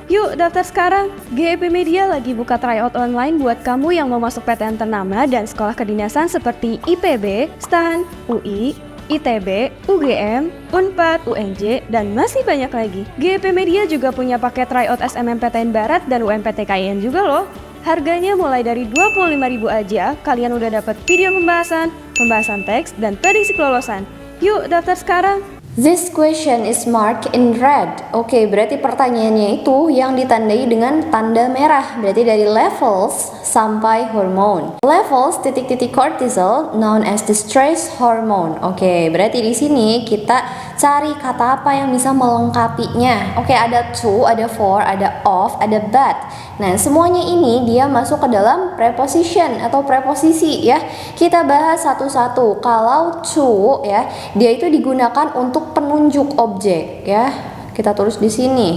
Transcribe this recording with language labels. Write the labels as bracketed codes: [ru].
[id] Yuk daftar sekarang. GP Media lagi buka tryout online buat kamu yang mau masuk PTN ternama dan sekolah kedinasan seperti IPB, STAN, UI, ITB, UGM, Unpad, UNJ, dan masih banyak lagi. GP Media juga punya paket tryout SNMPTN Barat dan UMPTKIN juga loh. Harganya mulai dari 25.000 aja, kalian udah dapat video pembahasan teks, dan prediksi kelolosan. Yuk daftar sekarang. [en] This question is marked in red. [id] Oke, berarti pertanyaannya itu yang ditandai dengan tanda merah. Berarti dari levels sampai hormone. [en] Levels [id] titik-titik [en] cortisol known as the stress hormone. [id] Oke, berarti di sini kita cari kata apa yang bisa melengkapinya. Oke, ada to, ada for, ada of, ada but. Nah, semuanya ini dia masuk ke dalam preposition atau preposisi ya. Kita bahas satu-satu. Kalau to ya, dia itu digunakan untuk penunjuk objek ya. Kita tulis di sini.